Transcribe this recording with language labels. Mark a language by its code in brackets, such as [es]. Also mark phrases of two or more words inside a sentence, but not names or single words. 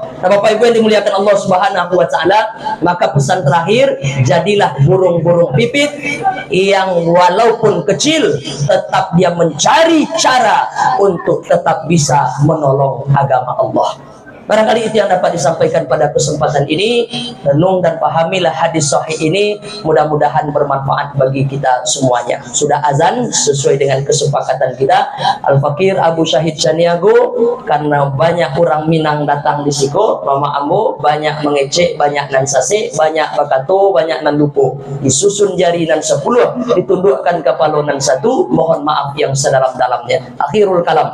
[id] Nah, Bapak Ibu yang dimuliakan [ar] الله سبحانه وتعالى, [id] maka pesan terakhir, jadilah burung-burung pipit yang walaupun kecil tetap dia mencari cara untuk tetap bisa menolong agama Allah. Barangkali itu yang dapat disampaikan pada kesempatan ini. Renung dan pahamilah hadis sahih ini, mudah-mudahan bermanfaat bagi kita semuanya. Sudah azan sesuai dengan kesepakatan kita. [min] Al-Fakir Abu Syahid Caniago, karena banyak orang Minang datang di siko, Mama Ambo banyak mengecek, banyak nan sase, banyak bakato, banyak nan lupo. Disusun jari nan 10, ditundukkan kepala nan 1. [id] Mohon maaf yang sedalam-dalamnya. [ar] آخر الكلام.